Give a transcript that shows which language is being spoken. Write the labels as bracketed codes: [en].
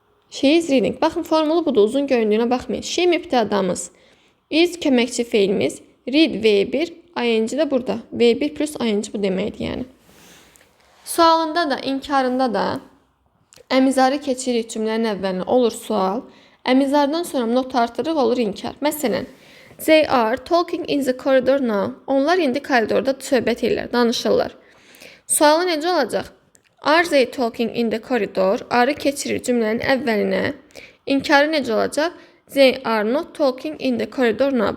[en] She is reading. [az] Baxın, formulu budur, uzun göründüyünə baxmayın. She mübtədamız. Is köməkçi feilimiz. Read V1, ing də burada. V1 plus ing bu deməkdir yəni. Sualında da, inkarında da əmizarı keçirik cümlənin əvvəlinə olur sual. Əmizardan sonra not artırıq olur inkar. [en] Məsələn, they are talking in the corridor now. [az] Onlar indi koridorda söhbət edirlər, danışırlar. Sualı necə olacaq? [en] Are they talking in the corridor? [az] Are keçirir cümlənin əvvəlinə. İnkarı necə olacaq? [en] They are not talking in the corridor now.